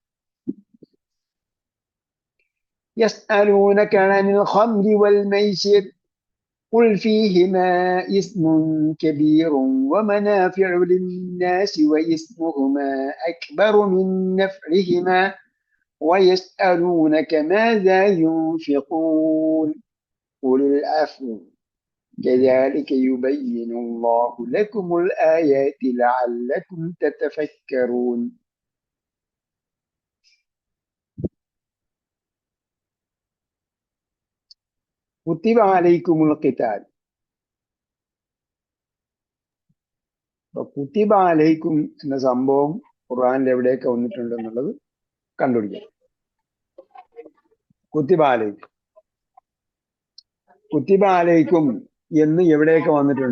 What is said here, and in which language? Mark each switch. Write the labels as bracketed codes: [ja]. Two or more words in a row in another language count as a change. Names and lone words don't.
[ar] يسألونك عن الخمر والميسر قل فيهما إثم كبير ومنافع للناس وإثمهما أكبر من نفعهما ويسألونك ماذا ينفقون قل العفو كذلك يبين الله لكم الآيات لعلكم تتفكرون. كتب عليكم القتال. كتب عليكم [ml] എന്ന സംഭവം ഖുർആനിൽ എവിടെയൊക്കെ വന്നിട്ടുണ്ടെന്നുള്ളത് കണ്ടുപിടിക്കാം. [ar] كتب عليكم, كتب عليكم [ml] എന്ന് എവിടെയൊക്കെ വന്നിട്ടുണ്ട്?